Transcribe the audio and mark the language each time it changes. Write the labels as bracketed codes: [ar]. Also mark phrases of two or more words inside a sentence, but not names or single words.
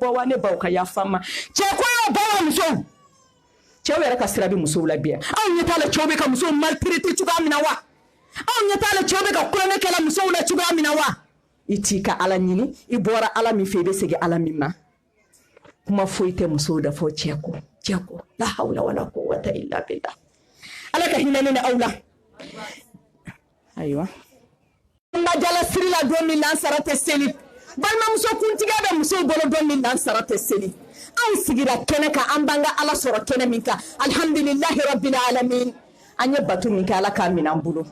[bm] bɔ wa ne baw ka yafa n ma cɛ ko y'o bɔ wa musow cɛw yɛrɛ ka sira bɛ musow la bi yan anw ɲɛ t'a la cɛw bɛ ka musow maltraiter cogoya min na wa anw ɲɛ t'a la cɛw bɛ ka kulonkɛ kɛla musow la cogoya min na wa i t'i ka Ala ɲini i bɔra Ala min fɛ i bɛ segin Ala min ma kuma foyi tɛ musow da fɔ cɛ ko [ar] لا حول ولا قوة إلا بالله [bm] Ala ka hinɛ ne ni aw la ayiwa n ma jala siri la don min na an sara tɛ seli balimamuso kuntigiya bɛ musow bolo don min na an sara tɛ seli anw sigira kɛnɛ kan an b'an ka Ala sɔrɔ kɛnɛ min kan [ar] الحمد لله رب العالمين [bm] an ye bato min kɛ Ala k'a minɛ an bolo